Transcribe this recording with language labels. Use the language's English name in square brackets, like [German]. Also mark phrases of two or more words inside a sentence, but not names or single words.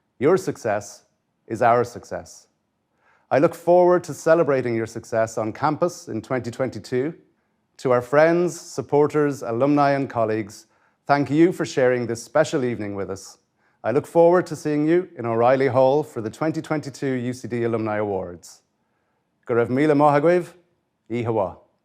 [English] Your success is our success. I look forward to celebrating your success on campus in 2022. To our friends, supporters, alumni and colleagues, thank you for sharing this special evening with us. I look forward to seeing you in O'Reilly Hall for the 2022 UCD Alumni Awards. [Irish] Go raibh míle maith agam, Ihawa.